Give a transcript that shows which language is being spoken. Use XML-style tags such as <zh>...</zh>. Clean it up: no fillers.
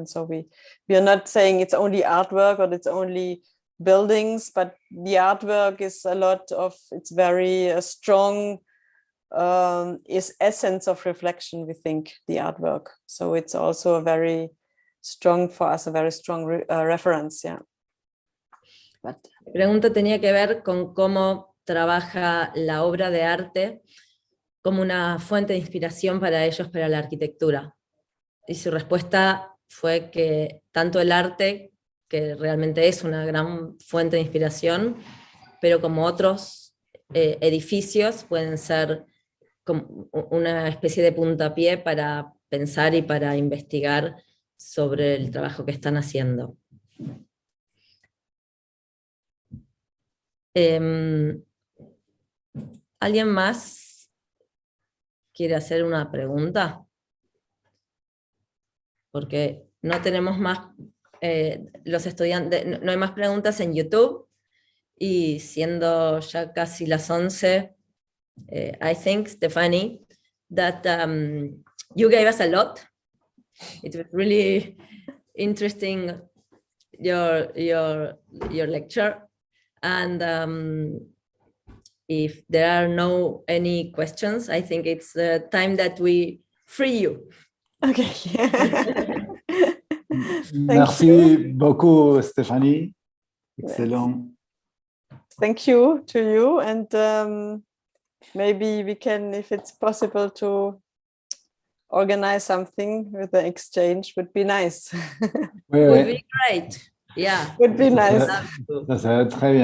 <en>And so we are not saying it's only artwork or it's only buildings, but the artwork is a lot of, it's very strong is essence of reflection, we think, the artwork. So it's also a very strong for us, a very strong reference, yeah.</en> <es>La pregunta tenía que ver con cómo trabaja la obra de arte como una fuente de inspiración para ellos, para la arquitectura. Y su respuesta fue que tanto el arte, que realmente es una gran fuente de inspiración, pero como otros edificios pueden ser como una especie de puntapié para pensar y para investigar sobre el trabajo que están haciendo. ¿Alguien más quiere hacer una pregunta? Porque no tenemos más, los estudiantes, no hay más preguntas en YouTube, y siendo ya casi las 11,</es> <en>I think, Stephanie, that you gave us a lot. It was really interesting, your lecture, and if there are no any questions, I think it's time that we free you. Okay.</en> <fr>Merci beaucoup, Stéphanie.</fr> <en>Excellent. Thank you to you, and maybe we can, if it's possible, to organize something with the exchange. Would be nice. Would be great. Yeah. Would be nice.</en> <fr>Ça serait très bien.</fr>